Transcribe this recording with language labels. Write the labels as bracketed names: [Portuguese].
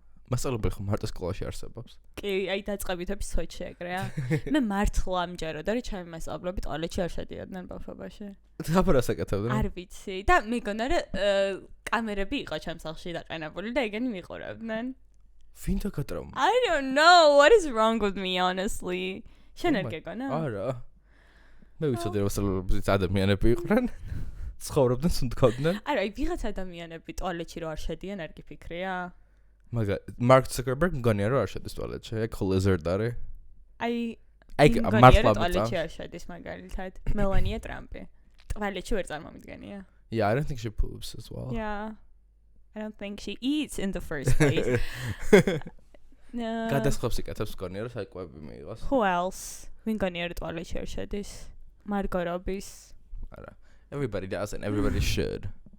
[Georgian] მასწავლებელი ხო მარტო სკოლაში არსებობს. კი, აი დაწყებითები სოჩი ეგრეა. მე მართლა ამჯეროდა რომ ჩემი მასწავლებლები ტუალეტში არ შედიოდნენ ბავშვობაში. დაბარას აკეთებდნენ? არ ვიცი. და მეგონა რომ კამერები იყო ჩემ სახლში დაყენებული და ეგენი მიყურავდნენ. ვინ დაგატრაუმა? [English] I don't know what is wrong with me honestly. [Georgian] შენ არ გეგონა? არა. მე ვიცოდი რომ მასწავლებლები ადამიანები იყვნენ. ცხოვრობდნენ სუნთქავდნენ. არა, აი ვიღაც ადამიანები ტუალეტში რო არ შედიან, არ გიფიქრია? Mark Zuckerberg მგონია რომ არ შედის ტუალეტში, ეგ lizard არის. აი მართლა ტუალეტში არ შედის მაგალითად. Melania Trump-ი. ტუალეტში ვერ წარმომიდგენია. [English] Yeah, I don't think she poops as well. Yeah. I don't think she eats in the first place. No. [Georgian] გადასხობს იკეთებს მგონია რომ საკვები მიიღოს. [English] Who else? [Georgian] ვინ მგონია რომ ტუალეტში არ შედის? Margot Robbie-ს. არა. [English] Everybody does and everybody should.